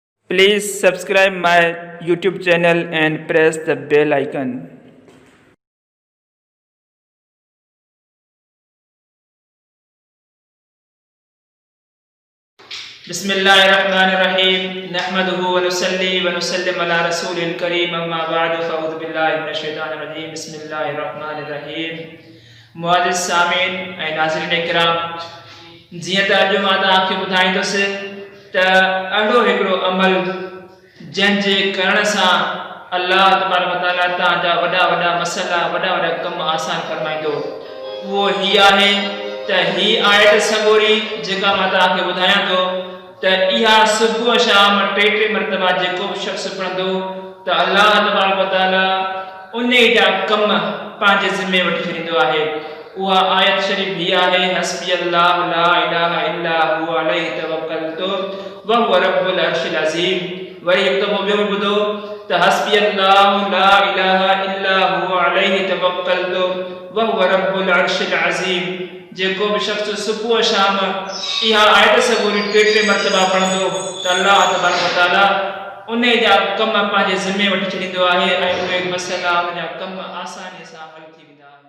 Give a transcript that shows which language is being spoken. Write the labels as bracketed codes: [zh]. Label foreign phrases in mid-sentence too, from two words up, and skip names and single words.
[en] Please subscribe my YouTube channel and press the bell icon. [ar] بسم الله الرحمن الرحيم نحمده ونصلي ونسلم على رسوله الكريم أما بعد فأعوذ بالله من الشيطان الرجيم بسم الله الرحمن الرحيم [sd] मुअज़्ज़िज़ सामीन ऐं नाज़रीन इकराम जीअं त अॼु मां तव्हांखे ॿुधाईंदुसि त अहिड़ो हिकिड़ो अमल जंहिंजे करण सां [ar] الله تبارك وتعالى [sd] तव्हांजा वॾा वॾा मसइला वॾा वॾा कम आसान फरमाईंदो उहो ही आहे त ही आयत सगोरी जेका मां तव्हांखे ॿुधायां थो त इहा सुबुह शाम टे मरतबा जेको बि शख़्स पढ़ंदो त [ar] الله تبارك وتعالى [sd] उन जा कम पंहिंजे ज़िम्मे वठी छॾींदो आहे। उहा आयत शरीफ़ ही आहे [ar] حسبي الله لا إله إلا هو عليه توكلت وهو رب العرش العظيم. [sd] वरी हिकु दफ़ो ॿियो ॿुधो त [ar] حسبي الله لا إله إلا هو عليه توكلت وهو رب العرش العظيم. [sd] जेको भी शख्स सुबुह शाम इहा आयत सगोरी टे मरतबा पढ़ंदो त [ar] الله تبارك وتعالى [sd] उन जा कम पंहिंजे ज़िम्मे वठी छॾींदो आहे ऐं उहे मसइला उन जा कम आसानीअ सां हल थी वेंदा।